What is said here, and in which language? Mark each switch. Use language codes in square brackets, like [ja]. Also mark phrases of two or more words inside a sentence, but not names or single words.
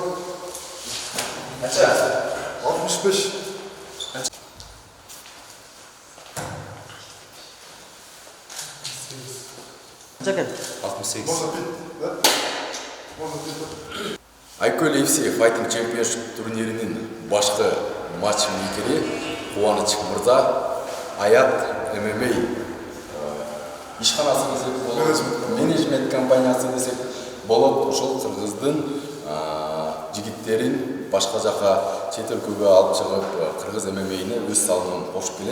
[ru] 65. Çakın. 68. Можно пить, да? Можно пить. [ky] Айкөл FC Fighting Championship турниринин башкы матч мейкери Кубаныч мырза, Аят MMA ишканасы десек болот, менеджмент компаниясы десек болот. Ошол кыргыздын жигиттерин башка жака чет өлкөгө алып чыгып, кыргыз ММА'не өз салымын кошуп келет.